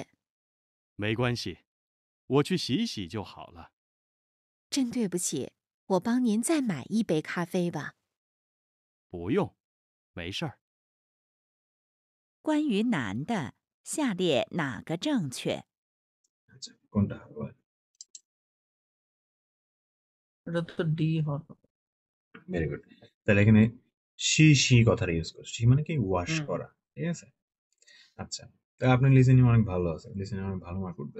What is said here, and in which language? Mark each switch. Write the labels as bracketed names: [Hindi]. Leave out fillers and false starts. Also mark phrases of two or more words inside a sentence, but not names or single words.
[Chinese] 没关系，我去洗洗就好了。真对不起，我帮您再买一杯咖啡吧。不用，没事儿。关于男的，下列哪个正确？ [Bangla] আচ্ছা, কোনটা হবে বলেন? এটা তো ডি হবে। [English] very good. [Bangla] তাহলে এখানে শি কথাটা ইউজ করছি। শি মানে কি ওয়াশ হুম। করা, ঠিক আছে। আচ্ছা, তাহলে আপনার লিসেনিং অনেক ভালো আছে, লিসেনিং অনেক ভালো মার্ক উঠবে।